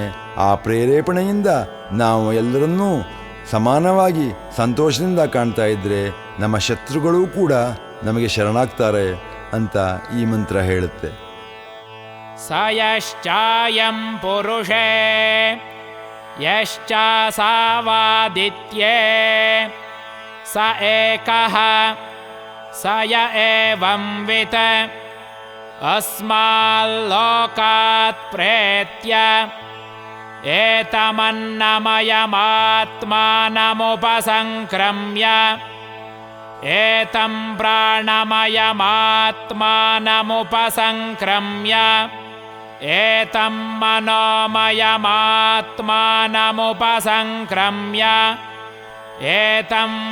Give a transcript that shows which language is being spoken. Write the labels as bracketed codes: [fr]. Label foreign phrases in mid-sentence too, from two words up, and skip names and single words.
[kn] ಆ ಪ್ರೇರೇಪಣೆಯಿಂದ ನಾವು ಎಲ್ಲರನ್ನೂ ಸಮಾನವಾಗಿ ಸಂತೋಷದಿಂದ ಕಾಣ್ತಾ ಇದ್ದರೆ ನಮ್ಮ ಶತ್ರುಗಳೂ ಕೂಡ ನಮಗೆ ಶರಣಾಗ್ತಾರೆ ಅಂತ ಈ ಮಂತ್ರ ಹೇಳುತ್ತೆ. [sa] ಸ ಯಶ್ಚಾಯಂ ಪುರುಷೇ ಯಶ್ಚಾಸಾವಾದಿತ್ಯೇ ಸ ಏಕಃ ಸ ಯ ಏವಂ ವಿತ್ ಅಸ್ಮಾಲ್ಲೋಕಾತ್ ಪ್ರೇತ್ಯ ಏತಮನ್ನಮಯಮಾತ್ಮಾನಮುಪಸಂಕ್ರಮ್ಯ ಏತಂ ಪ್ರಾಣಮಯಮಾತ್ಮಾನಮುಪಸಂಕ್ರಮ್ಯ ಏತಂ ಮನೋಮಯಮಾತ್ಮಾನಮುಪಸಂಕ್ರಮ್ಯ ಏತಂ